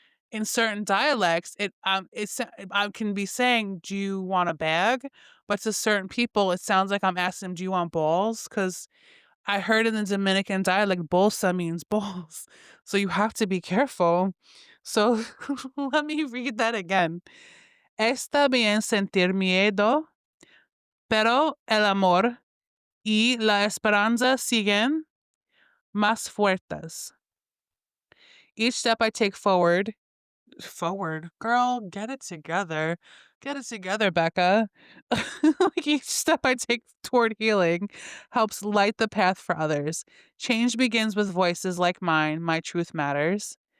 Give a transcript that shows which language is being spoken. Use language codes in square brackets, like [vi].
[en] In certain dialects, I can be saying, "Do you want a bag?" But to certain people, it sounds like I'm asking them, "Do you want balls?" Because I heard in the Dominican dialect, bolsa means balls. So you have to be careful. So let me read that again. [es] Está bien sentir miedo, pero el amor y la esperanza siguen más fuertes. [en] Each step I take forward, girl, get it together. Get it together, Becca. Like each step I take toward healing helps light the path for others. Change begins with voices like mine. My truth matters.